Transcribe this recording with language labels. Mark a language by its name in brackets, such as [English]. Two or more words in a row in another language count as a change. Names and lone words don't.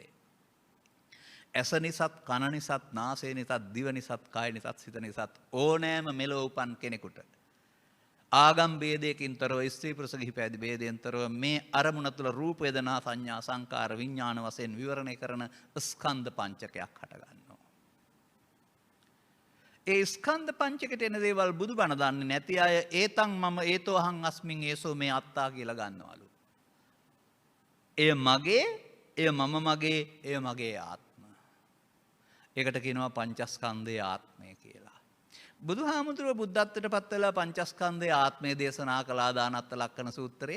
[Sinhala] ඇස නිසත්, කන නිසත්, නාසය නිසත්, දිව නිසත්, කය නිසත්, සිත නිසත් ඕනෑම මෙලොව උපන් කෙනෙකුට ආගම් ભેදයකින් තොරව, ස්ත්‍රී පුරුෂ ගිහි පැවිදි ભેදයෙන් තොරව මේ අරමුණ තුළ රූප, වේදනා, සංඥා, සංකාර, විඥාන වශයෙන් විවරණය කරන ස්කන්ධ පංචකයක් හටගන්නවා. ඒ ස්කන්ධ පංචකයට එන දේවල් බුදුබණ දන්නේ නැති අය [Pali] ඒතං මම ඒතෝ අහං අස්මින් ඒසෝ මේ අත්තා [Sinhala] කියලා ගන්නවලු. එය මගේ, එය මම මගේ, එය මගේ ආත්ම. ඒකට කියනවා පංචස්කන්ධයේ ආත්මය කියලා. බුදුහාමුදුරුව බුද්ධත්වයට පත් වෙලා පංචස්කන්ධයේ ආත්මය දේශනා කළා දානත්ත ලක්කන සූත්‍රයේ.